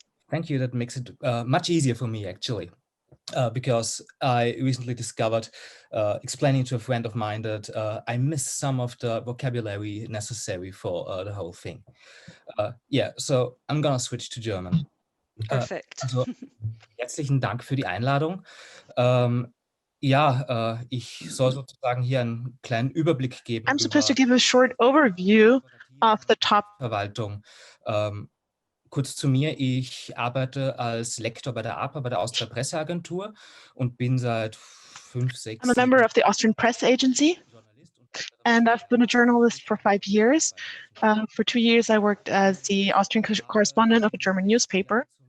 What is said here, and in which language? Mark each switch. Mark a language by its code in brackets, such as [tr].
[en] Thank you. That makes it much easier for me, actually. Because I recently discovered, explaining to a friend of mine, that I missed some of the vocabulary necessary for the whole thing. Yeah, so I'm gonna switch to German. Perfect. [de] Also, herzlichen Dank für die Einladung. Ja, ich soll sozusagen hier einen kleinen Überblick geben. [en] I'm supposed to give a short overview of the top [de] Verwaltung. Kurz zu mir, ich arbeite als Lektor bei der APA, bei der Austria Presseagentur, und bin seit 5, 6 [en] I'm a member of the Austrian Press Agency, and I've been a journalist for 5 years. For 2 years, I worked as the Austrian correspondent of a German newspaper.